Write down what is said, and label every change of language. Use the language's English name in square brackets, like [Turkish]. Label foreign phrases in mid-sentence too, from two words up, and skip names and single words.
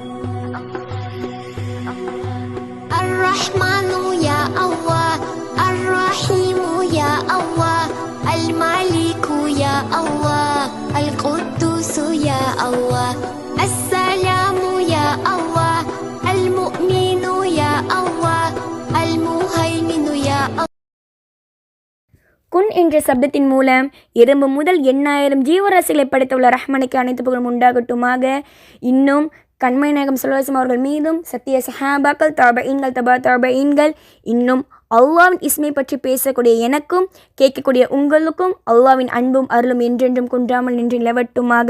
[Arabic] الرحمن يا الله الرحيم يا الله الملك يا الله القدوس يا الله السلام يا الله المؤمن يا الله المهيمن يا الله. [Tamil] குன் என்ற சப்தத்தின் மூலம் எறும்பு முதல் 8000 ஜீவராசிகளை படைத்துள்ள ரஹ்மானுக்கு அனைத்து புகழும் உண்டாகட்டுமாக. இன்னும் கண்மை நாயகம் ஸல்லல்லாஹு அவர்கள் மீதும் சத்திய சஹாபாக்கள் தபஈன்கள் தபஈன்கள் இன்னும் அல்லாஹ்வின் இஸ்மை பற்றி பேசக்கூடிய எனக்கும் கேட்கக்கூடிய உங்களுக்கும் அல்லாஹ்வின் அன்பும் அருளும் என்றென்றும் குன்றாமல் நின்று நிலவட்டுமாக.